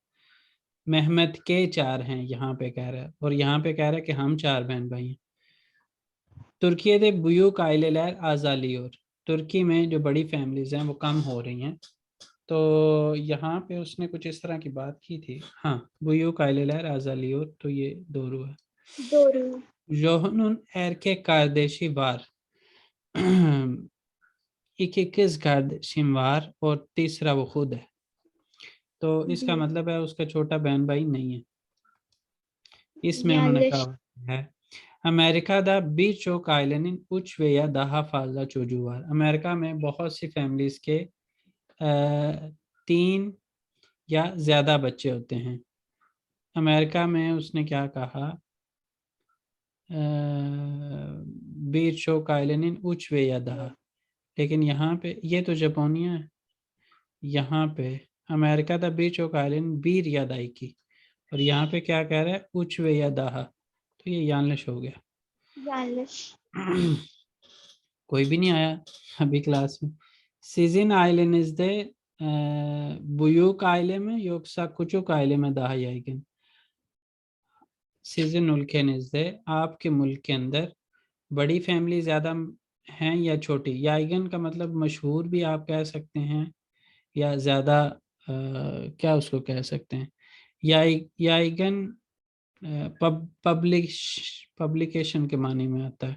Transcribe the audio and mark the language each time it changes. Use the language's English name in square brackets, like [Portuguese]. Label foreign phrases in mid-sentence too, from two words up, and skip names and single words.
[Hindi] मेहमत के 4 हैं यहाँ पे कह रहा है, और यहाँ पे कह रहा है कि हम 4 बहन भाई हैं। [Turkish] Türkiye büyük aileler azalıyor, [Hindi] तुर्की में जो बड़ी फैमिलीज हैं वो कम हो रही हैं। तो यहाँ पे उसने कुछ इस तरह की बात की थी। हाँ, [Turkish] büyük aileler azalıyor, [Hindi] तो ये दोरू है। doğru [Turkish] Johun'un erkek kardeşi var। iki kız kardeşim var [Hindi] और तीसरा वो खुद है। तो इसका मतलब है उसका छोटा बहन भाई नहीं है। इसमें उन्होंने yanlış कहा है [Turkish] अमेरिका birçok ailenin 3 veya daha fazla çocuğu var। [Hindi] अमेरिका में बहुत सी फैमिलीज के 3 या ज्यादा बच्चे होते हैं। अमेरिका में उसने क्या कहा, [Turkish] birçok ailenin 3 veya daha, [Hindi] लेकिन यहाँ पे ये तो जापानिया है। यहाँ पे [Turkish] Amerika'da birçok ailenin bir ya da iki, [Hindi] और यहाँ पे क्या कह रहा है, [Turkish] üç veya daha, [Hindi] तो ये यानलिश हो गया। yanlış कोई भी नहीं आया अभी क्लास में। [Turkish] Sizin ailenizde büyük aile mi yoksa küçük aile mi daha yaygın? Sizin ülkenizde, [Hindi] आपके मुल्क के अंदर बड़ी फैमिली ज्यादा हैं या छोटी? याइगन का मतलब मशहूर भी आप कह सकते हैं, या ज्यादा क्या उसको कह सकते हैं, याइगन पब्लिकेशन के मानी में आता है।